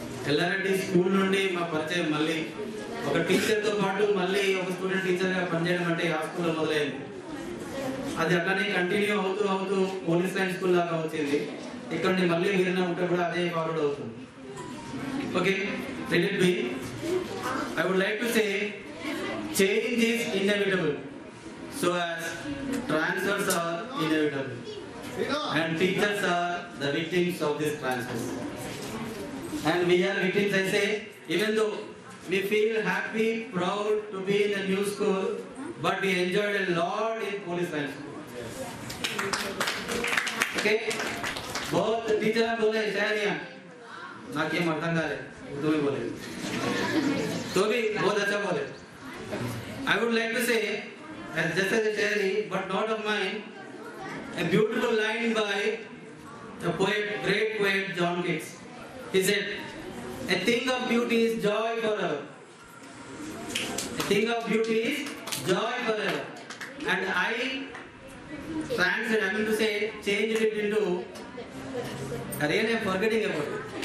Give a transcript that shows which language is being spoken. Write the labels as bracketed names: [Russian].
[Telugu] Yellareddy school నుండి మా పరిచయం, మళ్ళీ ఒక టీచర్తో పాటు మళ్ళీ ఒక స్టూడెంట్ టీచర్గా పనిచేయడం అంటే ఆ స్కూల్లో మొదలైంది. అది అట్లానే కంటిన్యూ అవుతూ అవుతూ పోలీస్ లైన్ స్కూల్ లాగా వచ్చింది. ఇక్కడ నుండి మళ్ళీ వీరిన ఉంటే కూడా అదే ఫార్వర్డ్ అవుతుంది. [English] Okay, let it be. I would like to say change is inevitable, so as transfers are inevitable, and teachers are the victims of this transfers. And we are victims, I say, even though we feel happy, proud to be in a new school, but we enjoyed a lot in police line school. Okay, both teacher [Hindi] बोले शायद ना क्या मर्दांगा है, उर्दू में बोले, तो भी बहुत अच्छा बोले. [English] I would like to say, as just as a shairi, but not of mine, a beautiful line by the poet, great poet John Keats. He said, "A thing of beauty is joy forever. A thing of beauty is joy forever." And I translate, I mean to say, changed it into, really I'm forgetting about it.